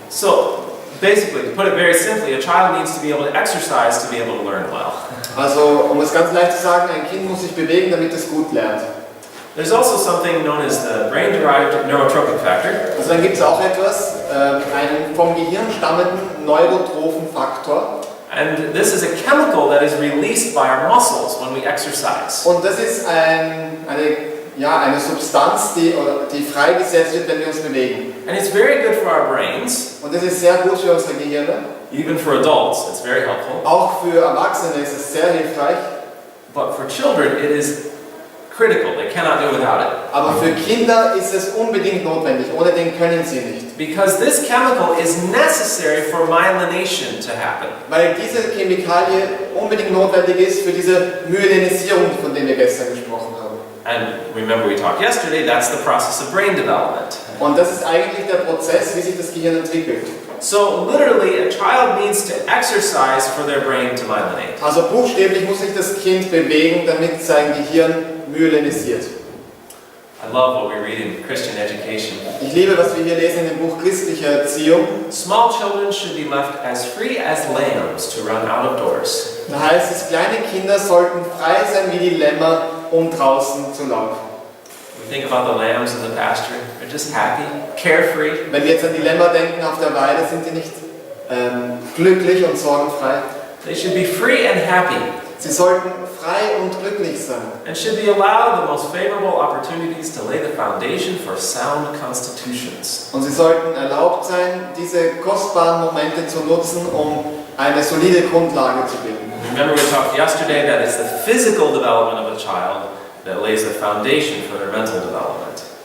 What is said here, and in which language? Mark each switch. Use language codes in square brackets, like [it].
[en] So, basically, to put it very simply, a child needs to be able to exercise to be able to learn well. [de] Also, um es ganz leicht zu sagen, ein Kind muss sich bewegen, damit es gut lernt. [en] There's also something known as the brain-derived neurotrophic factor. [de] Also dann gibt es auch etwas, einen vom Gehirn stammenden neurotrophen Faktor. [en] And this is a chemical that is released by our muscles when we exercise. [de] Und das ist eine Substanz, die freigesetzt wird, wenn wir uns bewegen. [en] And it's very good for our brains. [de] Und das ist sehr gut für unsere Gehirne. [en] Even for adults, it's very helpful. [de] Auch für Erwachsene ist es sehr hilfreich. [en] But for children, it is critical. They cannot do without it. [de] Aber für Kinder ist es unbedingt notwendig. Ohne den können sie nicht. [en] Because this chemical is necessary for myelination to happen. [de] Weil diese Chemikalie unbedingt notwendig ist für diese Myelinisierung, von der wir gestern gesprochen haben. [en] And remember we talked yesterday, that's the process of brain development. [de] Und das ist eigentlich der Prozess, wie sich das Gehirn entwickelt. [en] So literally, a child needs to exercise for their brain to myelinate. [de] Also buchstäblich muss sich das Kind bewegen, damit sein Gehirn myelinisiert. [en] I love what we read in Christian education. [de] Ich liebe, was wir hier lesen in dem Buch Christliche Erziehung. [en] Small children should be left as free as lambs to run out of doors. [de] Da heißt es, kleine Kinder sollten frei sein wie die Lämmer, um draußen zu laufen. [en] We think about the lambs in the pasture. They're just happy, carefree. [de] Wenn wir jetzt an die Lämmer denken auf der Weide, sind die nicht glücklich und sorgenfrei. [en] They should be free and happy. [de] Sie sollten frei und glücklich sein. [en] And should be allowed the most favorable opportunities to lay the foundation for sound constitutions. [de] Und sie sollten erlaubt sein, diese kostbaren Momente zu nutzen, um eine solide Grundlage zu bilden. [en] Remember we talked yesterday that it's the physical development of a child that lays the foundation for their mental development.